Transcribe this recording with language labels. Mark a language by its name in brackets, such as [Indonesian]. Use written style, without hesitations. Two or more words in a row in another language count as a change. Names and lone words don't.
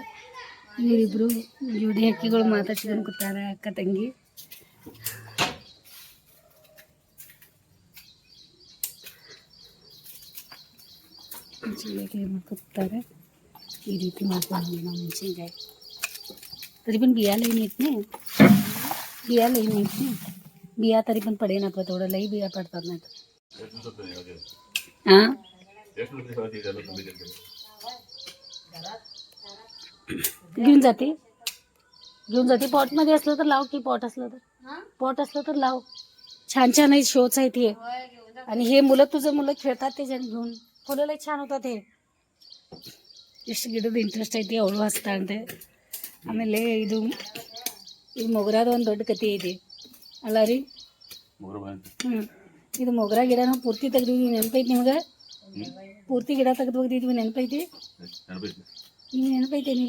[Kannada] ಇವರಿಬ್ರು ಜೋಡಿ ಹಕ್ಕಿಗಳು ಮಾತಾಡ್ಸ್ಕೊಂಡು ಕೂತಾರ, ಅಕ್ಕ ತಂಗಿ. ಕೂತಾರೆ. ಈ ರೀತಿ ಮಾಡ್ಕೊಂಡು ನಾವು ಮೆಣಸಿನ್ಕಾಯಿ [Marathi] तरी पण बिया लई नेत नाही. बिया लई नेत नाही. बिया तरी पण पडे ना थोडं. लई बिया पडतात नाही तर. हां घेऊन जाते. पॉटमध्ये असलं तर लाव की. पॉट असलं तर लाव. छान छान आहे. शोच आहेत हे. आणि हे मुलं खेळतात त्याच्याने घेऊन. फुलं लई छान होतात हे. [Kannada] ಎಷ್ಟು ಗಿಡದ ಇಂಟ್ರೆಸ್ಟ್ ಐತಿ ಅವಳು ಹಸ್ತಾ ಅಂತೆ. ಆಮೇಲೆ ಇದು ಮೊಗರಾದ ಒಂದು ದೊಡ್ಡ ಕತೆ ಇದೆ ಅಲ್ಲ ರೀ? ಇದು ಮೊಗರಾ ಗಿಡ ನಾವು ಪೂರ್ತಿ ತೆಗ್ದಿದ್ವಿ. ನೆನಪೈತಿ ನಿಮ್ಗೆ? ಪೂರ್ತಿ ಗಿಡ ತೆಗೆದು ಹೋಗಿದ್ವಿ. ನೆನಪೈತಿ? ನೀವು ನೆನಪೈತೇನಿಲ್ಲ?